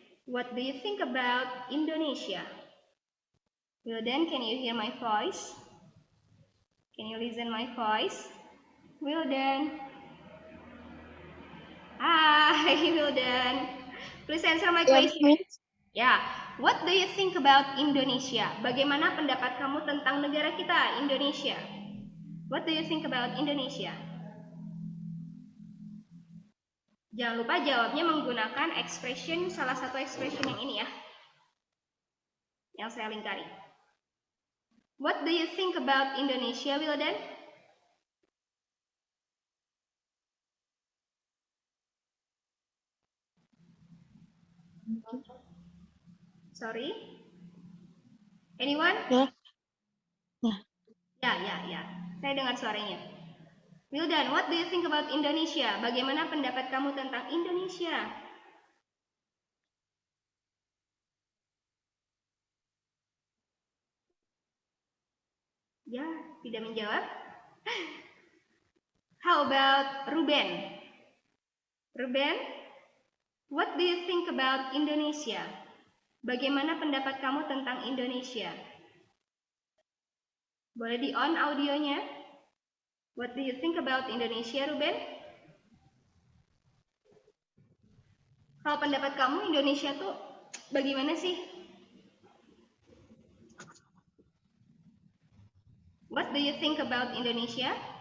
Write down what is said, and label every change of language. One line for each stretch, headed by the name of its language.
English: What do you think about Indonesia? Wildan, can you hear my voice? Can you listen my voice? Wildan. Hi, Wildan. Please answer my question. Ya, what do you think about Indonesia?
Indonesian: Bagaimana pendapat kamu tentang negara kita, Indonesia?
English: What do you think about Indonesia?
Indonesian: Jangan lupa jawabnya menggunakan expression, salah satu expression yang ini ya, yang saya lingkari.
English: What do you think about Indonesia, Wildan? Sorry? Anyone?
Indonesian: Ya. Saya dengar suaranya.
English: Wildan, what do you think about Indonesia?
Indonesian: Bagaimana pendapat kamu tentang Indonesia? Ya, tidak menjawab.
English: How about Ruben? Ruben, what do you think about Indonesia?
Indonesian: Bagaimana pendapat kamu tentang Indonesia? Boleh di-on audionya?
English: What do you think about Indonesia, Ruben?
Indonesian: Kalau pendapat kamu Indonesia tuh bagaimana sih?
English: What do you think about Indonesia?